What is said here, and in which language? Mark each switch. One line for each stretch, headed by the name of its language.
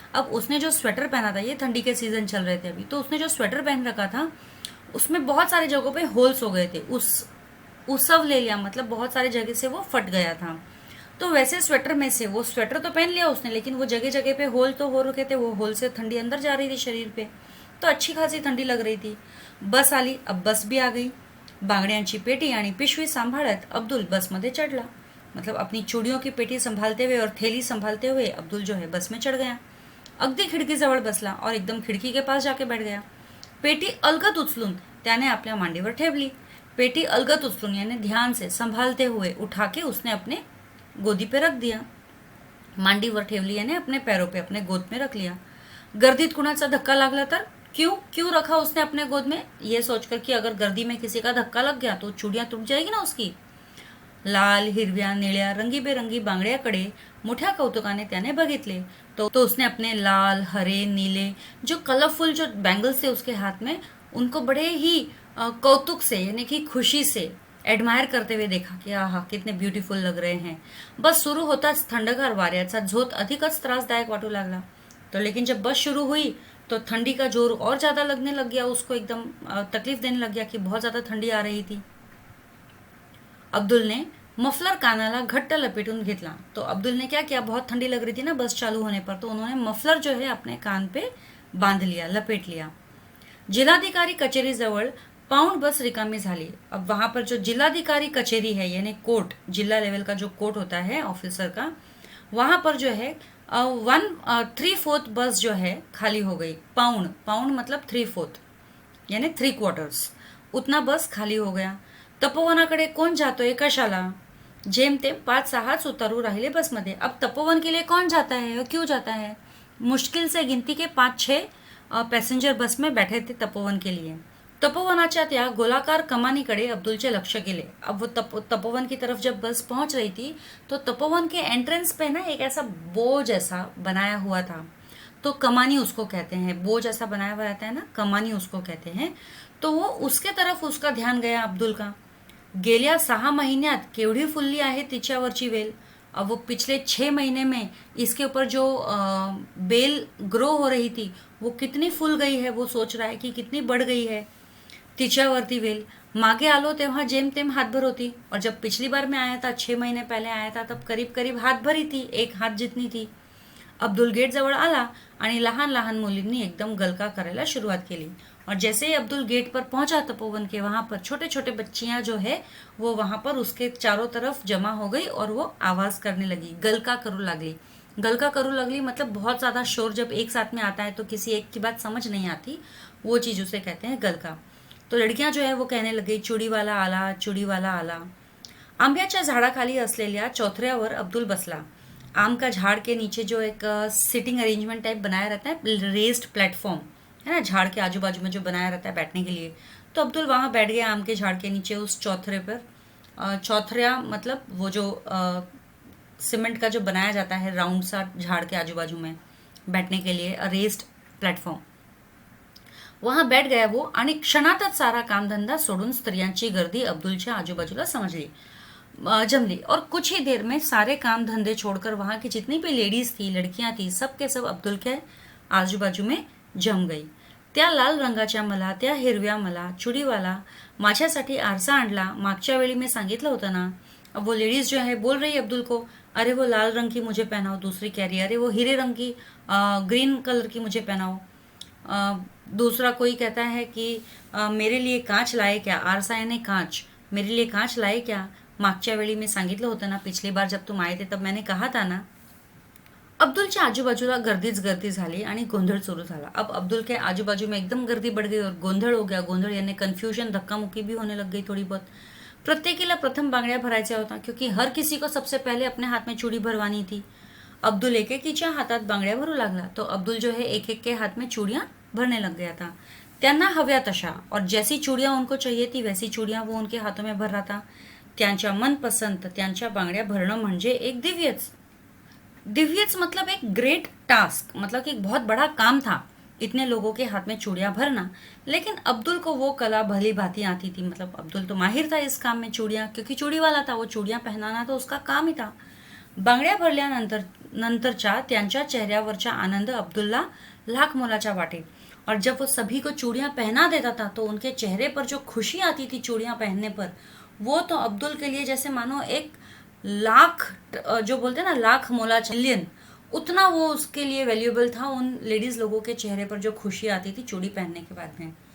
Hindi: अब उसने जो स्वेटर पहना था, ये ठंडी के सीजन चल रहे थे अभी, तो उसने जो स्वेटर पहन रखा था उसमें बहुत सारी जगहों पे होल्स हो गए थे।
Marathi: उसवलेल्या
Hindi: मतलब बहुत सारी जगह से वो फट गया था। तो वैसे स्वेटर में से वो स्वेटर तो पहन लिया उसने, लेकिन वो जगह जगह पे होल तो हो रखे थे, वो होल से ठंडी अंदर जा रही थी शरीर पे, तो अच्छी खासी ठंडी लग रही थी।
Marathi: बस आली।
Hindi: अब बस भी आ गई।
Marathi: बांगड्यांची पेटी आणि पिशवी सांभाळत अब्दुल बस मध्ये चढ़ला।
Hindi: मतलब अपनी चूड़ियों की पेटी संभालते हुए और थैली संभालते हुए अब्दुल जो है बस में चढ़ गया।
Marathi: अगदी खिडकीजवळ बसला
Hindi: और एकदम खिड़की के पास जाके बैठ गया।
Marathi: पेटी अलगद उचलून त्याने आपल्या मांडीवर ठेवली।
Hindi: पेटी अलगद उचलून यानी ध्यान से संभालते हुए उठा के उसने अपने गोदी पे रख दिया। मांडीवर ठेवली यानी अपने पैरों पे, अपने गोद में रख लिया।
Marathi: गर्दीत कुणाचा धक्का लागला तर
Hindi: क्यों रखा उसने अपने गोद में, ये सोचकर कि अगर गर्दी में किसी का धक्का लग गया तो चूड़ियां टूट जाएगी ना उसकी।
Marathi: लाल, हिरव्या, निळ्या, रंगीबेरंगी बांगड्याकडे मोठ्या कौतुकाने त्याने बघितले।
Hindi: तो उसने अपने लाल, हरे, नीले जो कलरफुल जो बैंगल्स थे उसके हाथ में, उनको बड़े ही कौतुक से यानी कि खुशी से एडमायर करते हुए देखा कि आहा कितने ब्यूटीफुल लग रहे हैं।
Marathi: बस सुरू होताच थंडगार वाऱ्याचा झोत अधिकच त्रासदायक वाटू लागला।
Hindi: तो लेकिन जब बस शुरू हुई तो ठंडी का जोर और ज़्यादा लगने लग गया, उसको एकदम तकलीफ देने लग गया कि बहुत ज़्यादा ठंडी आ रही थी। अब्दुल ने
Marathi: मफलर कानाला घट्ट लपेटून घेतला।
Hindi: तो अब्दुल ने क्या किया, बहुत ठंडी लग रही थी ना बस चालू होने पर, तो उन्होंने मफलर जो है अपने कान पे बांध लिया, लपेट लिया।
Marathi: जिलाधिकारी कचेरी जवळ पाउंड बस रिकामी झाली।
Hindi: अब वहां पर जो जिलाधिकारी कचेरी है यानी कोर्ट, जिला लेवल का जो कोर्ट होता है ऑफिसर का, वहां पर जो है 3/4 बस जो है खाली हो गई। पाउंड मतलब 3/4 यानी 3/4 उतना बस खाली हो गया।
Marathi: तपोवनाकडे कोण जातोय कशाला, जेमतेम 5-6 उतारू राहिले बसमध्ये।
Hindi: अब तपोवन के लिए कौन जाता है और क्यों जाता है, मुश्किल से गिनती के 5-6 पैसेंजर बस में बैठे थे तपोवन के लिए।
Marathi: तपोवनाच्या त्या गोलाकार कमानीकडे अब्दुलचे लक्ष गेले।
Hindi: अब वो तपोवन की तरफ जब बस पहुंच रही थी तो तपोवन के एंट्रेंस पे ना एक ऐसा बोझ ऐसा बनाया हुआ था, तो कमानी उसको कहते हैं, बोझ ऐसा बनाया हुआ रहता है ना, कमानी उसको कहते हैं। तो वो उसके तरफ उसका ध्यान गया अब्दुल का।
Marathi: गेल्या 6 महिन्यात केवढी फुलली आहे तिच्यावरची वेल।
Hindi: अब वो पिछले 6 महीने में इसके ऊपर जो बेल ग्रो हो रही थी वो कितनी फूल गई है, वो सोच रहा है कि कितनी बढ़ गई है
Marathi: तिच्यावरती वेल। मागे आलो तेव्हा जेमतेम हाथभर होती,
Hindi: और जब पिछली बार मैं आया था 6 महीने पहले आया था तब करीब करीब हाथ भरी थी, एक हाथ जितनी थी।
Marathi: अब्दुल गेटजवळ आला आणि लहान लहान मुलींनी एकदम गलका करायला शुरुआत केली।
Hindi: और जैसे ही अब्दुल गेट पर पहुंचा तपोवन के, वहां पर छोटे छोटे बच्चियां जो है वो वहां पर उसके चारों तरफ जमा हो गई और वो आवाज करने लगी,
Marathi: गलका करू लागली।
Hindi: गलका करू लगली मतलब बहुत ज्यादा शोर जब एक साथ में आता है तो किसी एक की बात समझ नहीं आती, वो चीज उसे कहते हैं गलका। तो लड़कियां जो है वो कहने लगी,
Marathi: चुडीवाला आला, चुडीवाला आला। आंब्याच्या झाडाखाली असलेल्या चौथऱ्यावर अब्दुल बसला।
Hindi: आम का झाड़ के नीचे जो एक सिटिंग अरेंजमेंट टाइप बनाया रहता है, रेस्ड प्लेटफॉर्म है ना, झाड़ के आजू बाजू में जो बनाया रहता है बैठने के लिए, तो अब्दुल वहां बैठ गया आम के झाड़ के नीचे उस चौथरे पर। चौथरा मतलब वो जो सीमेंट का जो बनाया जाता है राउंड सा झाड़ के आजू बाजू में बैठने के लिए, रेस्ड प्लेटफॉर्म, वहां बैठ गया वो
Marathi: आणि क्षणातच सारा कामधंदा सोडून स्त्रियांची गर्दी अब्दुलच्या आजूबाजूला जमली।
Hindi: और कुछ ही देर में सारे काम धंधे छोड़कर वहां की जितनी भी लेडीज थी, लड़कियां थी, सब के सब अब्दुल के आजूबाजू में जम गई।
Marathi: त्या लाल रंगाच्या मला, त्या हिरव्या मला, चुडीवाला माझ्यासाठी आरसा आणला, मागच्या वेळी मी सांगितलं होतं ना।
Hindi: अब वो लेडीज जो है बोल रही अब्दुल को, अरे वो लाल रंग की मुझे पहनाओ, दूसरी कह रही है अरे वो हीरे रंग की ग्रीन कलर की मुझे पहनाओ। दूसरा कोई कहता है कि मेरे लिए कांच लाए क्या, आरसा यानी कांच, मेरे लिए कांच लाए क्या,
Marathi: मागच्या वेळी मी सांगितलं होतं ना,
Hindi: पिछली बार जब तुम आए थे तब मैंने कहा था ना।
Marathi: अब्दुलच्या आजूबाजूला गर्दीच गर्दी झाली आणि गोंधळ सुरू झाला।
Hindi: अब अब्दुल के आजू बाजू में एकदम गर्दी बढ़ गई और गोंधळ हो गया। गोंधळ यानी कन्फ्यूजन, धक्का मुक्की भी होने लग गई थोड़ी बहुत।
Marathi: प्रत्येकीला प्रथम बांगड्या भरायच्या होता,
Hindi: क्योंकि हर किसी को सबसे पहले अपने हाथ में चूड़ी भरवानी थी।
Marathi: अब्दुल एक एकीच्या हातात बांगड्या भरू लागला,
Hindi: तो अब्दुल जो है एक एक के हाथ में चूड़ियां भरने लग गया था।
Marathi: त्यांना हव्या तशा
Hindi: और जैसी चूड़ियां उनको चाहिए थी वैसी चूड़ियां वो उनके हाथों में भर रहा था।
Marathi: त्यांच्या मनपसंत त्यांच्या बांगड्या भरणं म्हणजे एक दिव्यच दिव्यच
Hindi: मतलब एक ग्रेट टास्क, मतलब कि एक बहुत बड़ा काम था इतने लोगों के हाथ में चूड़ियां भरना। लेकिन अब्दुल को वो कला भली भांति आती थी, मतलब अब्दुल तो माहिर था इस काम में, चूड़ियां, क्योंकि चूड़ी वाला था, वो चूड़ियां पहनाना तो उसका काम ही था।
Marathi: बांगड्या भरल्यानंतर नंतरच्या त्यांच्या चेहऱ्यावरचा आनंद अब्दुल्ला लाख मोलाचा वाटे।
Hindi: और जब वो सभी को चूड़ियां पहना देता था तो उनके चेहरे पर जो खुशी आती थी चूड़ियां पहनने पर, वो तो अब्दुल के लिए जैसे मानो एक लाख, जो बोलते हैं ना लाख मोला मिलियन, उतना वो उसके लिए वैल्यूएबल था उन लेडीज लोगों के चेहरे पर जो खुशी आती थी चूड़ी पहनने के बाद में।